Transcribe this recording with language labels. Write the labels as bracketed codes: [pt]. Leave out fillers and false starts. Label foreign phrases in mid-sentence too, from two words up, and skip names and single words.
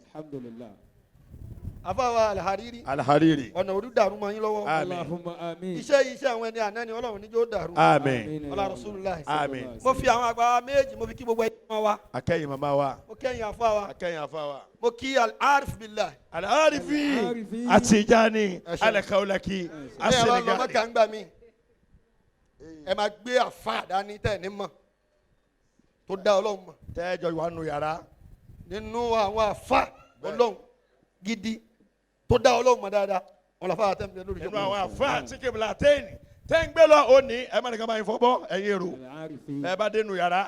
[yo] alhamdulillah. àfọwọ́ Al-Hariri ọ̀nà òdu dàrú mọ́ yín lọ́wọ́. àmín. iṣẹ́ àwọn ẹni àná ni Ọlọ́run níjó dàrú. àmín. ọlá Rasulullah. àmín. mo fi àwọn àgbà méjì mo fi kí gbogbo ẹ̀yin mọ́ wa. akẹ́yìn màmá wa. mo kẹ́yìn àfọwọ́. akẹ́yìn àfọwọ́. mo kí Al-Arif Billah. Al-Arifi Atijani Al-Kaulaki Senegal. ẹ máa lọ Mẹ́kà ń gbà mí. ẹ máa gbé àfa dání tẹ̀ ní mọ̀ tó dá Ọlọ́run mọ̀. tẹ́jọ́ wà nù yàrá. nínú àwọn àfa Ọlọ́run gidi tó dá Ọlọ́run mọ̀ dáadáa wọn làfa àtẹ̀mí lórí ìjọba. nínú àwọn àfa tí Qiblatain tẹ́ ń gbé lọ òní ẹ má nìkan máa ń fọ́bọ́ ẹ̀yin èrò ẹ bá dénú yàrá.